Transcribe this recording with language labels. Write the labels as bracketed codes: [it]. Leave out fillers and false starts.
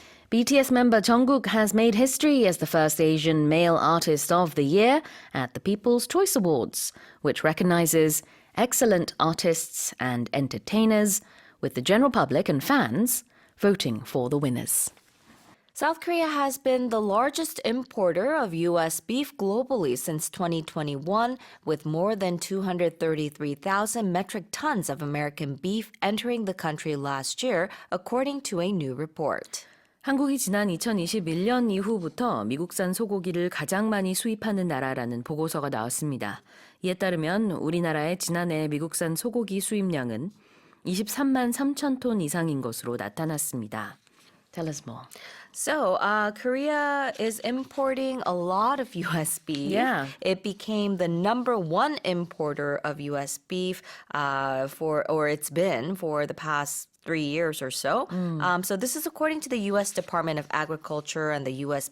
[en] BTS member Jungkook has made history as the first Asian male artist of the year at the People's Choice Awards, which recognizes excellent artists and entertainers, with the general public and fans voting for the winners. South Korea has been the largest importer of U.S. beef globally since 2021, with more than 233,000 metric tons of American beef entering the country last year, according to a new report. [ko] 한국이 지난 2021년 이후부터 미국산 소고기를 가장 많이 수입하는 나라라는 보고서가 나왔습니다. 이에 따르면 우리나라의 지난해 미국산 소고기 수입량은 23만 3천 톤 이상인 것으로 나타났습니다. [en] Tell us more. So, Korea is importing a lot of U.S. beef. Yeah. It became the number one importer of U.S. beef it's been for the past 3 years or so. So this is according to the U.S. Department of Agriculture and the U.S.